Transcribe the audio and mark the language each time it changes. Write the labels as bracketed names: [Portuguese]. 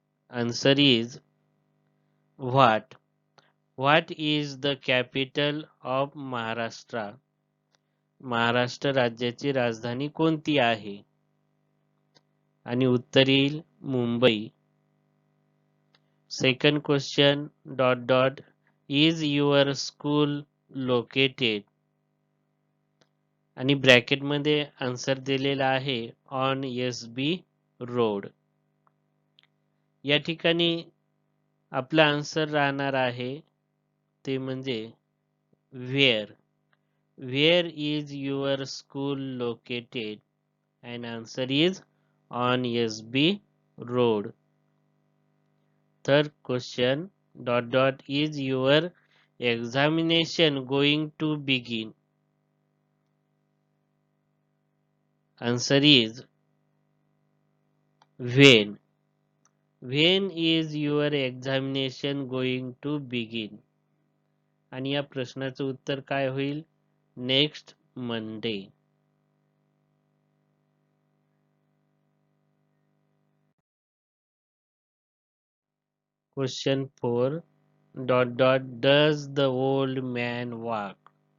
[English] Answer is what. What is the capital of Maharashtra? [Marathi] Maharashtra राज्याची राजधानी कोणती आहे? आणि उत्तर येईल Mumbai. [English] Second question, is your school located? [Marathi] आणि ब्रॅकेटमध्ये आन्सर दिलेला आहे ऑन एस-बी रोड. या ठिकाणी आपला आन्सर राहणार आहे ते म्हणजे wear. [English] Where is your school located? [Marathi] And [English] Answer is on S B road. Third question, is your examination going to begin? Answer is when. When is your examination going to begin? [Marathi] आणि या प्रश्नाचं उत्तर काय होईल? [English] Next Monday. Question 4, does the old man walk?